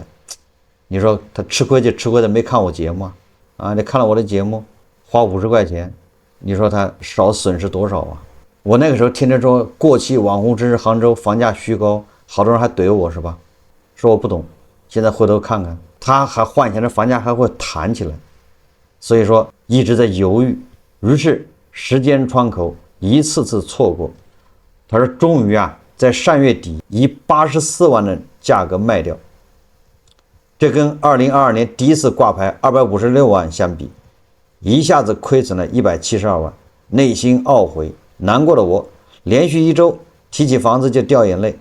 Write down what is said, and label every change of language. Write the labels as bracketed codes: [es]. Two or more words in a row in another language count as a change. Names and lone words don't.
[zh] 你說他吃虧就吃虧的沒看我節目啊，你看了我的節目花50塊錢你說他少損失多少啊？我那個時候天天說过气网红支持杭州房價虛高，好多人還怼我是吧？說我不懂。现在回頭看看，他還幻想着房價還會彈起來，所以說一直在猶豫。於是時間窗口一次次錯過，他說終於啊，在3月底以84萬的價格賣掉。這跟2022年第一次掛牌256萬相比，一下子虧損了172萬，內心懊悔難過的我，連續1周提起房子就掉眼淚。